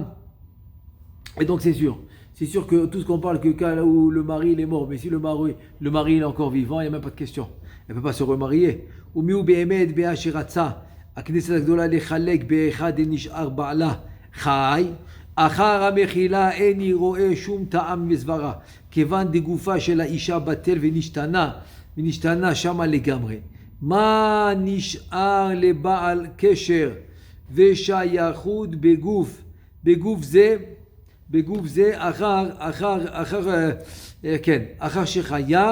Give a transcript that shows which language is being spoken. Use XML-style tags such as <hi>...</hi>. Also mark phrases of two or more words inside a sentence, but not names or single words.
<fr>Et donc c'est sûr que tout ce qu'on parle que cas où le mari il est mort, mais si le mari il est encore vivant, il n'y a même pas de question. Elle ne peut pas se remarier.</fr> <he>ומיהו באמת באשר רצה הכנסת הגדולה לחלק באחד נשאר בעלה חי, אחר המחילה איני רואה שום טעם וסברה, כיוון דגופה של האישה בטל ונשתנה שמה לגמרי. מה נשאר לבעל קשר ושייכות בגוף זה אחר שחיה,</he>